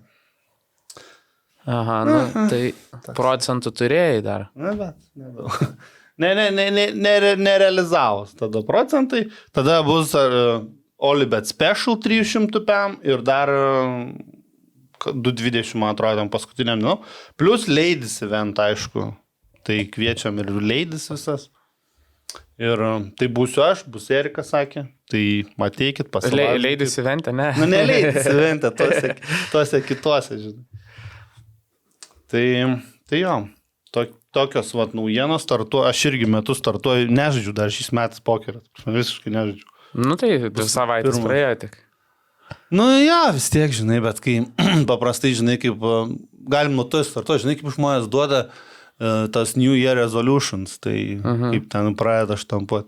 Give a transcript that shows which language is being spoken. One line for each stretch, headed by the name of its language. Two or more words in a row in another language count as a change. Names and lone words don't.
Lithuanian: Aha, tai procentų turėjai dar. Na, bet nedaug. Nerealizavus tada procentai. Tada bus Olibet Special 300 PM ir dar 220, man atrodo, paskutiniam dienom. Plus Ladies event, aišku. Tai kviečiam ir Ladies visas. Ir tai būsiu aš, bus Erika sakė. Tai ateikit pasilaukit. Ladies event, ne? Ne Ladies event, tuose kituose, žinai. Tai jo. Tokios naujienos startuoju. Aš irgi metus startuoju. Nežaidžiu dar šiais metais pokerį. Visiškai nežaidžiu. Tai 2 savaitės praėjo tik. Vis tiek, žinai, bet kai paprastai, žinai, kaip galim nuo to startuoti, žinai, kaip žmonės duoda tas
English: New Year Resolutions,
Lithuanian: tai kaip ten pradeda štampuoti.